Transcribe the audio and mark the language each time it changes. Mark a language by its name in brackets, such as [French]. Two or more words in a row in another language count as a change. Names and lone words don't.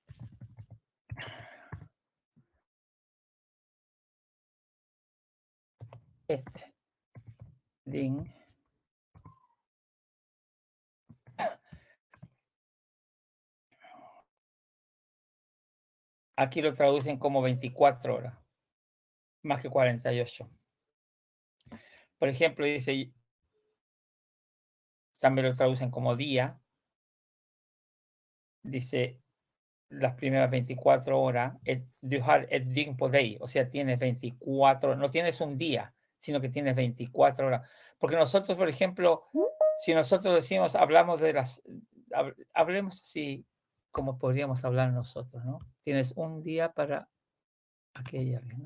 [Spanish] este din, aquí lo traducen como 24 horas, más que 48. Por ejemplo, dice, también lo traducen como día, dice las primeras 24 horas, [Swedish] du har ett dygn på dig, [Spanish] o sea, tienes 24, no tienes un día, sino que tienes 24 horas. Porque nosotros, por ejemplo, si nosotros decimos, hablemos así como podríamos hablar nosotros, ¿no? Tienes un día para aquella, ¿no?